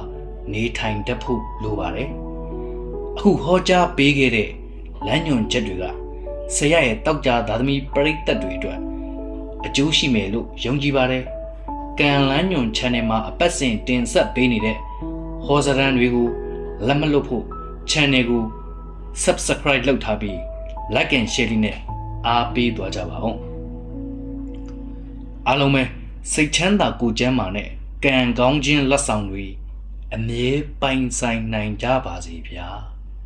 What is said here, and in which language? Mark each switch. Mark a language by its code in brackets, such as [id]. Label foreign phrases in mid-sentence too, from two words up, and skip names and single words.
[my] နေထိုင်တတ်ဖို့လိုပါတယ်အခုဟောကြားပေးခဲ့တဲ့လမ်းညွှန်ချက်တွေကဆရာ ရဲ့တောက်ကြသားသမီးပရိသတ်တွေအတွက်အကျိုးရှိမယ်လို့ယုံကြည်ပါတယ်ကံလန်းညွှန် channel မှာအပတ်စဉ်တင်ဆက်ပေးနေတဲ့ဟောစရန်တွေကိုလက်မလွတ်ဖို့ channel ကို subscribe လုပ်ထားပြီး [en] like and share [my] လေးနဲ့အားပေးသွားကြပါဦးအားလုံးပဲစိတ်ချမ်းသာကိုယ်ကျန်းမာနဲ့ကံကောင်းခြင်းလက်ဆောင်တွေအမြဲပိုင်ဆိုင်နိုင်ကြပါစေဗျာ